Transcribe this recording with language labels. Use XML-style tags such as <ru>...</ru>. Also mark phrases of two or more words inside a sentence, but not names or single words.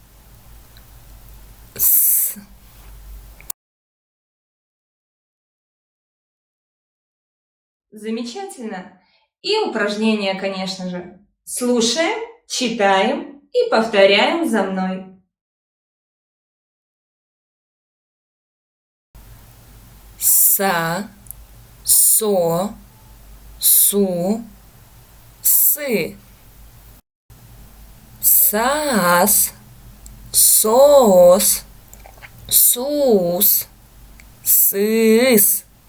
<ru>С. Замечательно. И упражнение, конечно же. Слушаем, читаем и повторяем за мной. Са, со, су, сы. сас, сос, сус, сыс.</ru>